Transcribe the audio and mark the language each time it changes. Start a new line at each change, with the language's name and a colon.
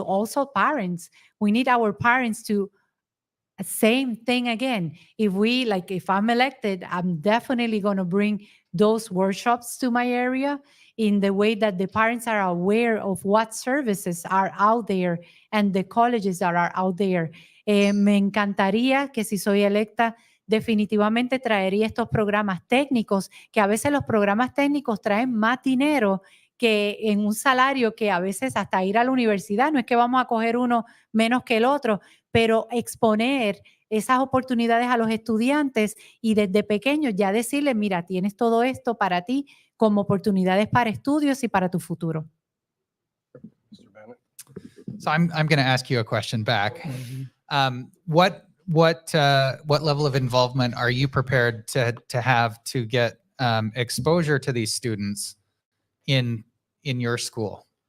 English: Also, parents, we need our parents to same thing again. If I'm elected, I'm definitely going to bring those workshops to my area in the way that the parents are aware of what services are out there and the colleges that are out there.
Spanish: Me encantaría que si soy electa, definitivamente traería estos programas técnicos, que a veces los programas técnicos traen más dinero que en un salario que a veces hasta ir a la universidad, no es que vamos a coger uno menos que el otro, pero exponer esas oportunidades a los estudiantes y desde pequeños ya decirles, mira, tienes todo esto para ti como oportunidades para estudios y para tu futuro.
English: So I'm going to ask you a question back. What level of involvement are you prepared to have to get exposure to these students in your school?